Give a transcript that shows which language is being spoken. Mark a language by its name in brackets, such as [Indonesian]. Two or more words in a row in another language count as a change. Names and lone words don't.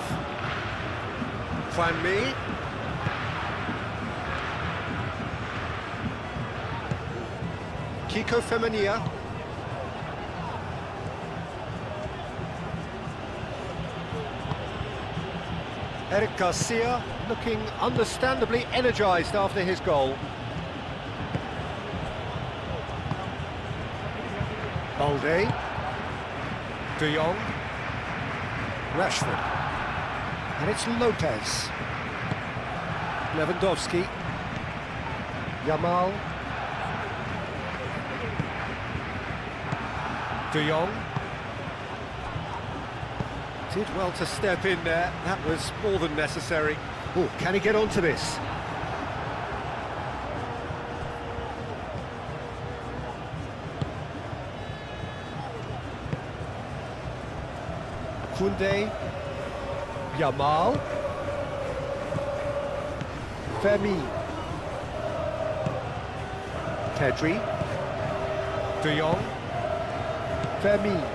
[English] Juan Mi. Kiko Femenia. Eric Garcia looking understandably energised after his goal. Balde. De Jong. Rashford. And it's Lopez. Lewandowski. Yamal. De Jong. Did well to step in there, that was more than necessary. Oh, can he get onto this? Koundé, Yamal, Femi, Pedri, De Jong, Femi.